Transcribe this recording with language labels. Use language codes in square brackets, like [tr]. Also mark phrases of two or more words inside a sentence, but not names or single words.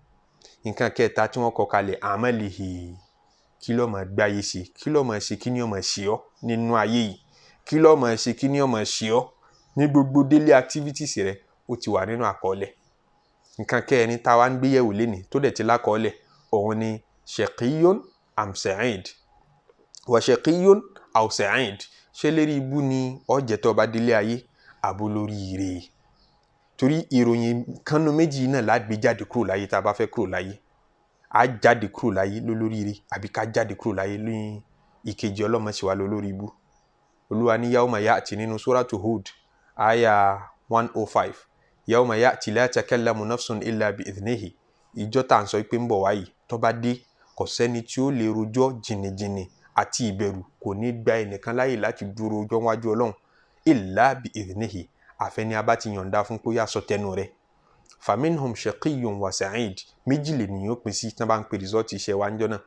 [yo] Nǹkan kẹta tí wọ́n kọ kalẹ̀ amalihi, kí ló máa gbáyé ṣe, kí ló máa ṣe, kí ni ó máa ṣe ọ́ nínú ayé yìí, kí ló máa ṣe, kí ni ó máa ṣe ọ́ ní gbogbo [en] daily activities [yo] rẹ, ó ti wà nínú àkọọ́lẹ̀. Nǹkan kẹrin tá wa ń gbé yẹ̀wò lénìí tó dẹ̀ ti lákọọ́lẹ̀ òun ni [ar] شقي أم سعيد وشقي أو سعيد. [yo] Ṣé lérí ibú ni ó jẹ́ tó bá délé ayé àbó lórí ire? Torí ìròyìn kanu méjì náà la gbé jáde kúrò láyé tá bá fẹ́ kúrò láyé. A jáde kúrò láyé lórí ire àbí ká jáde kúrò láyé lórí ìkejì ọlọ́mọ sì wà lórí ibú. Olúwa ní [ar] يوم يأتي [yo] nínú suratu Hud aya 105. [ar] يوم يأتي لا تكلم نفس إلا بإذنه. [yo] Ìjọ́ tá ń sọ pé ń bọ̀ wáyé tó bá dé kò sẹ́ni tí ó lè rojọ́ jìnnìjìnnì àti ìbẹ̀rù, kò ní gba ẹnìkan láyè láti dúró ọjọ́ wájú Ọlọ́run [ar] إلا بإذنه, [yo] àfẹ́ni a bá ti yọ̀ǹda fún kó yá sọ tẹnu rẹ̀. [ar] فمنهم شقي وسعيد. [yo] Méjì lè nìyàn pín sí tí wọ́n bá ń pe result iṣẹ́ wa níjọ́ náà.